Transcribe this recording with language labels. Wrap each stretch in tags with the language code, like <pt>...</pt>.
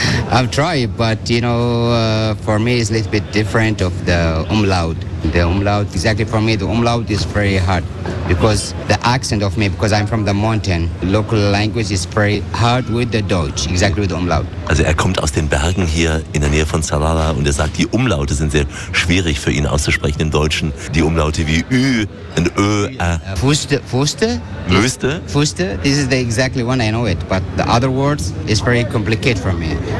<en>I've tried, but you know, for me it's a little bit different of the umlaut. The umlaut, exactly for me, the umlaut is very hard because the accent of me, because I'm from the mountain, local language is very hard with the Deutsch, exactly with the umlaut.</en> <de>Also er kommt aus den Bergen hier in der Nähe von Salalah und er sagt, die Umlaute sind sehr schwierig für ihn auszusprechen im Deutschen. Die Umlaute wie Ü und Ö, Fuste? Müste?</de> <en>Fuste, this is the exactly one, I know it, but the other words is very complicated for me.</en>